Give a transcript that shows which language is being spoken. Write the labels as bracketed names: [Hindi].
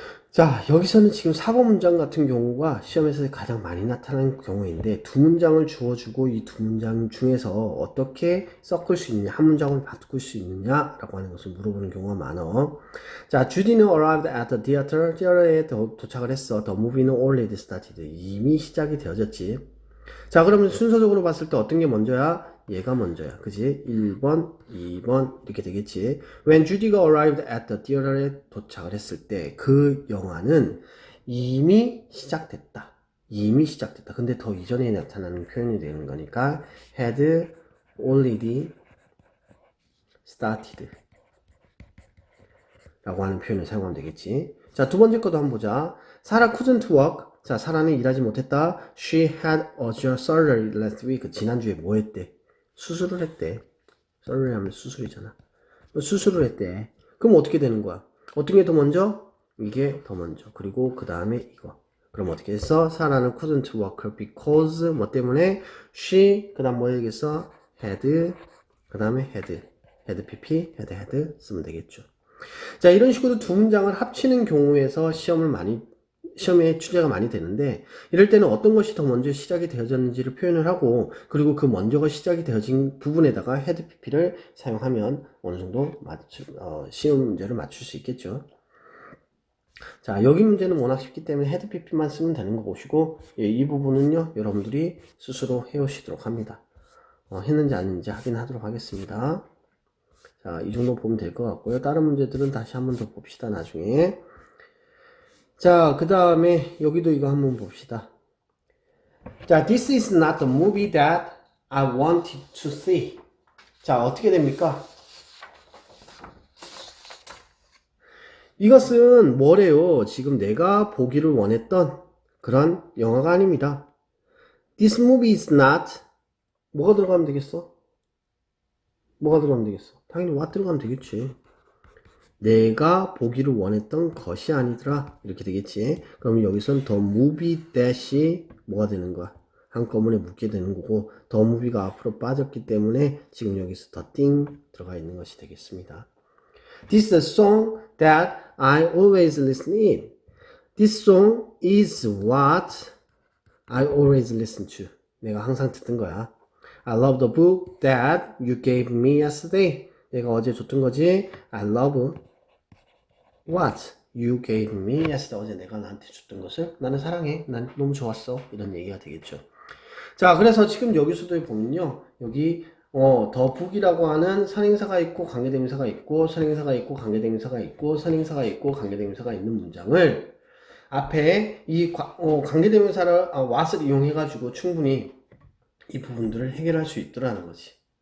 [Korean] 자, 여기서는 지금 4번 문장 같은 경우가 시험에서 가장 많이 나타나는 경우인데 두 문장을 주어주고 이 두 문장 중에서 어떻게 섞을 수 있느냐, 한 문장을 바꿀 수 있느냐 라고 하는 것을 물어보는 경우가 많아. [English] 자, Judy는 arrived at the theater. [Korean] theater에 도착을 했어. [English] The movie는 already started. [Korean] 이미 시작이 되어졌지. 자, 그러면 순서적으로 봤을 때 어떤 게 먼저야? 얘가 먼저야. 그지? 1번, 2번 이렇게 되겠지. When Judy가 [English] arrived at the theater [Korean] 에 도착을 했을 때 그 영화는 이미 시작됐다. 이미 시작됐다. 근데 더 이전에 나타나는 표현이 되는 거니까 [English] had already started [Korean] 라고 하는 표현을 사용하면 되겠지. 자, 두 번째 것도 한번 보자. [English] Sarah couldn't work. [Korean] 자, 사라는 일하지 못했다. [English] She had a surgery last week. [Korean] 지난주에 뭐 했대? 수술을 했대. surgery 하면 수술이잖아. 수술을 했대. 그럼 어떻게 되는 거야? 어떤 게 더 먼저? 이게 더 먼저. 그리고 그 다음에 이거. 그럼 어떻게 했어? 사라는 [English] couldn't work because [Korean] 뭐 때문에? She 그 다음 뭐 해야겠어? had 그 다음에 had pp had 쓰면 되겠죠. 자, 이런 식으로 두 문장을 합치는 경우에서 시험에 출제가 많이 되는데 이럴 때는 어떤 것이 더 먼저 시작이 되어졌는지를 표현을 하고 그리고 그 먼저가 시작이 되어진 부분에다가 헤드 PP를 사용하면 어느 정도 시험 문제를 맞출 수 있겠죠. 자, 여기 문제는 워낙 쉽기 때문에 헤드 PP만 쓰면 되는 거 보시고 이 부분은요 여러분들이 스스로 해오시도록 합니다. 했는지 안 했는지 확인하도록 하겠습니다. 자, 이 정도 보면 될 것 같고요. 다른 문제들은 다시 한번 더 봅시다 나중에. 자, 그 다음에 여기도 이거 한번 봅시다. [English] 자, this is not the movie that I wanted to see. [Korean] 자, 어떻게 됩니까? 이것은 뭐래요? 지금 내가 보기를 원했던 그런 영화가 아닙니다. [English] This movie is not [Korean] 뭐가 들어가면 되겠어? 뭐가 들어가면 되겠어? 당연히 what 들어가면 되겠지. 내가 보기를 원했던 것이 아니더라 이렇게 되겠지. 그럼 여기선 the movie that이 뭐가 되는 거야? 한꺼번에 묻게 되는 거고 the movie가 앞으로 빠졌기 때문에 지금 여기서 the thing 들어가 있는 것이 되겠습니다. [English] This is the song that I always listen in. This song is what I always listen to. [Korean] 내가 항상 듣는 거야. [English] I love the book that you gave me yesterday. [Korean] 내가 어제 줬던 거지. [English] I love what you gave me yesterday. [Korean] 어제 내가 나한테 줬던 것을 나는 사랑해. 난 너무 좋았어. 이런 얘기가 되겠죠. 자, 그래서 지금 여기서도 보면요. 여기 더 북이라고 하는 선행사가 있고 관계대명사가 있고 선행사가 있고 관계대명사가 있고 선행사가 있고 관계대명사가 있는 문장을 앞에 이 관계대명사를 what을 이용해 가지고 충분히 이 부분들을 해결할 수 있더라는 거지.